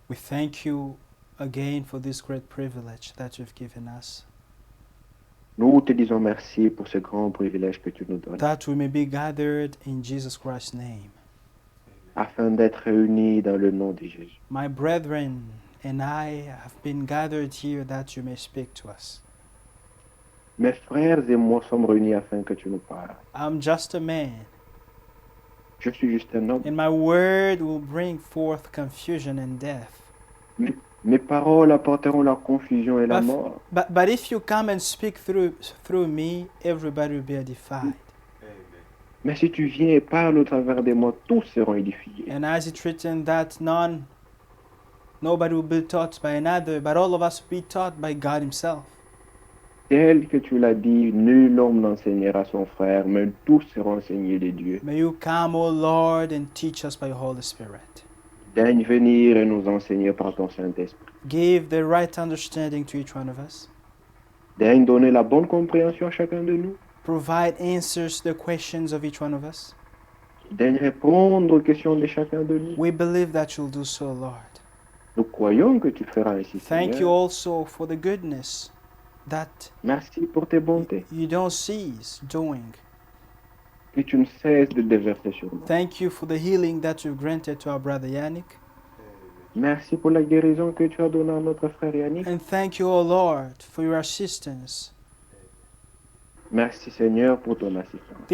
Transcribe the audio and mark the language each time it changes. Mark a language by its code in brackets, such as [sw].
[en] we thank you again for this great privilege that you've given us, [fr] nous te disons merci pour ce grand privilège que tu nous donnes, [en] that we may be gathered in Jesus Christ's name. [fr] afin d'être réunis dans le nom de Jésus. [en] My brethren and I have been gathered here that you may speak to us. [fr] Mes frères et moi sommes réunis afin que tu nous parles. [en] I'm just a man, [fr] Je suis juste un homme. [en] and my word will bring forth confusion and death. [fr] Mes paroles apporteront la confusion et la mort. [en] But if you come and speak through me, everybody will be edified. [fr] Mais si tu viens et parles au travers de moi, tous seront édifiés. [en] And as it's written that nobody will be taught by another, but all of us will be taught by God himself. [fr] Tel que tu l'as dit, nul homme n'enseignera son frère, mais tous seront enseignés de Dieu. [en] May you come, O Lord, and teach us by your Holy Spirit. [fr] Daigne venir et nous enseigner par ton Saint-Esprit. [en] Give the right understanding to each one of us. [fr] Daigne donner la bonne compréhension à chacun de nous. [en] Provide answers to the questions of each one of us. [fr] Daigne répondre aux questions de chacun de nous. [en] We believe that you'll do so, Lord. [fr] Nous croyons que tu feras ainsi, [en] Thank you [fr] Seigneur. [en] also for the goodness that [fr] Merci pour tes bontés [en] you don't cease doing. [fr] que tu ne cesses de déverser sur nous. [en] Thank you for the healing that you've granted to our brother Yannick. [fr] Merci pour la guérison que tu as donnée à notre frère Yannick. [en] And thank you, O Lord, for your assistance. [fr] Merci Seigneur pour ton assistance.